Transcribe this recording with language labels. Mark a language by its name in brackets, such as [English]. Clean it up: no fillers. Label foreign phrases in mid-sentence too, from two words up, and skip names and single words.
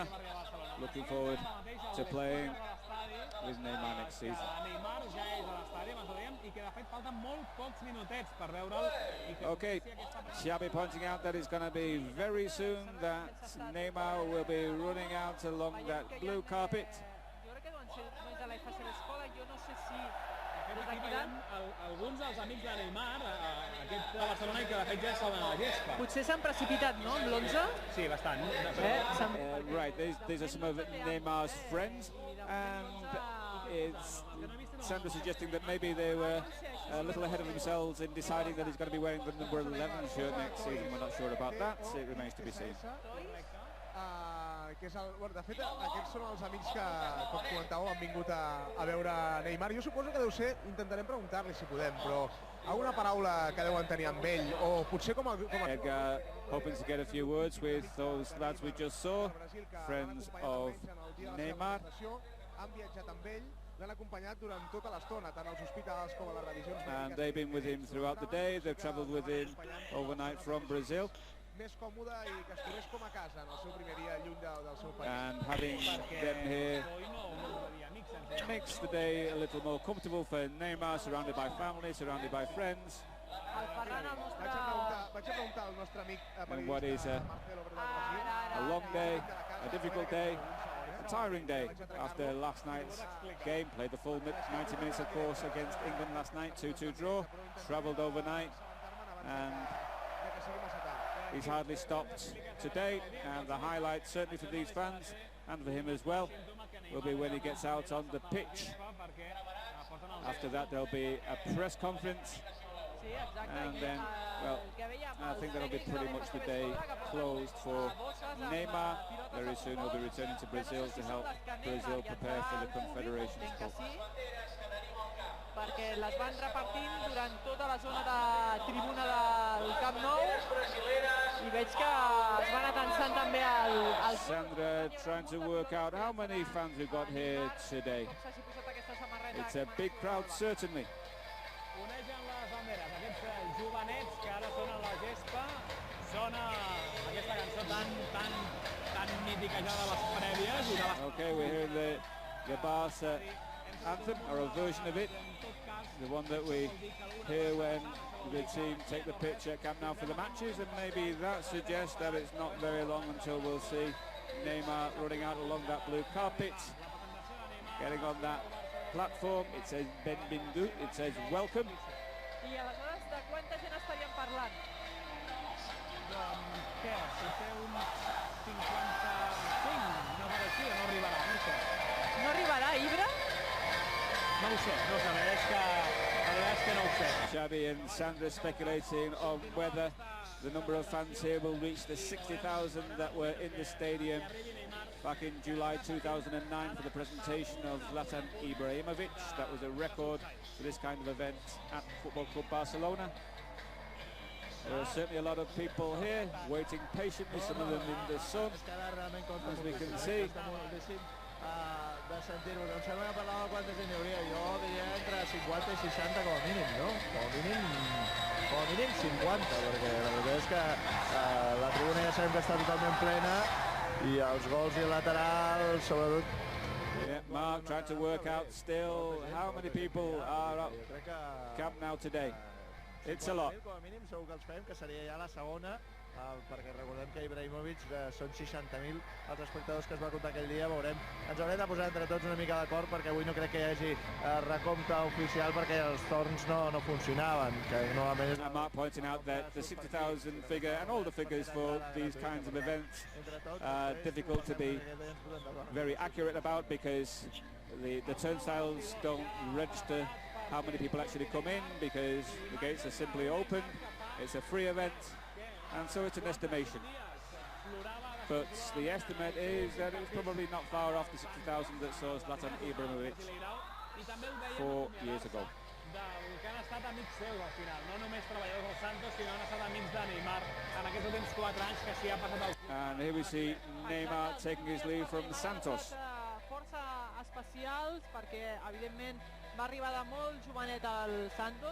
[English] Looking forward to playing with Neymar next season. Okay, Xavi pointing out that it's going to be very soon that Neymar will be running out along that blue carpet. [Catalan] Alguns dels amics de Neymar, aquest de Barcelona, que de fet ja estaven a la gespa. Potser s'han precipitat, no, amb l'11? Sí, bastant. [English] Right, these are some of Neymar's friends, and it's Sandra suggesting that maybe they were a little ahead of themselves in deciding that he's going to be wearing the number 11 shirt next season. We're not sure about that, so it remains to be seen. [Catalan] Que és de fet, aquests són els amics que, com comentàveu, han vingut a veure Neymar. Jo suposo que deu ser, intentarem preguntar-li si podem, però alguna paraula que deuen tenir amb ell, o potser com a... [English] Edgar hoping to get a few words with those lads we just saw, friends of Neymar. [Catalan] Han viatjat amb ell, l'han acompanyat durant tota l'estona, tant als hospitals com a les revisions. [English] And they've been with him throughout the day. They've travelled with him overnight from Brazil. [Catalan] Més còmode i que estigués com a casa en el seu primer dia lluny del seu país. [English] And having them here makes the day a little more comfortable for Neymar, surrounded by family, surrounded by friends. [Catalan] Vaig a preguntar al nostre amic [English] and what is a long day, a difficult day, a tiring day after last night's game. Played the full 90 minutes, of course, against England last night, 2-2 draw. Travelled overnight, and he's hardly stopped today, and the highlight certainly for these fans and for him as well will be when he gets out on the pitch. After that there'll be a press conference, and then, well, I think that'll be pretty much the day closed for Neymar. Very soon he'll be returning to Brazil to help Brazil prepare for the Confederations Cup. [Catalan] les van repartint durant tota la zona de tribuna del Camp Nou i veig que es van atansant també al... [English] Sandra trying to work out how many fans we've got here today. It's a big crowd, certainly. Onegen les banderes, aquests jovenets que ara sonen la gespa, sona aquesta cançó tan mítica ja de les prèvies i de les... Okay, we're hearing the Barca anthem, or a version of it, the one that we hear when the team take the pitch at Camp Nou for the matches, and maybe that suggests that it's not very long until we'll see Neymar running out along that blue carpet, getting on that platform. It says Benvingut, it says welcome. [Catalan] I aleshores, de quanta gent estaríem parlant? Doncs què? Si té uns 55, no per així, no arribarà, no sé. No arribarà a Ibra? No ho sé, no sé, la veritat és que no ho sé. [English] Xavi and Sandra speculating on whether the number of fans here will reach the 60,000 that were in the stadium back in July 2009 for the presentation of Zlatan Ibrahimovic. That was a record for this kind of event at Football Club Barcelona. There are certainly a lot of people here waiting patiently, some of them in the sun, as we can see. [Catalan] De sentir-ho, em sembla que parlava de quanta gent hi hauria, jo diria entre 50 i 60 com a mínim, no? Com a mínim 50, perquè la veritat és que la tribuna ja sabem que està totalment plena i els gols i el lateral, sobretot... [English] Yeah, Mark trying to work out still how many people are at Camp Nou today. It's a lot. [Catalan] Com a mínim segur que els fem, que seria ja la segona, perquè recordem que Ibrahimovic són 60.000 els espectadors que es va comptar aquell dia, veurem. Ens haurem de posar entre tots una mica d'acord perquè avui no crec que hi hagi recompte oficial perquè els torns no funcionaven. Que normalment és... [English] Mark pointing out that the 60,000 figure and all the figures for these kinds of events are difficult to be very accurate about because the turnstiles don't register how many people actually come in because the gates are simply open. It's a free event. And so it's an estimation. But the estimate is that it was probably not far off the 60,000 that saw Zlatan Ibrahimovic 4 years ago. [Catalan] Que han estat amics seus al final, no només treballadors del Santos, sinó han estat amics de Neymar en aquests últims 4 anys que s'hi ha passat el... [English] And here we see Neymar taking his leave from Santos. [Catalan] Força especials perquè, evidentment, va arribar de molt jovenet al Santos.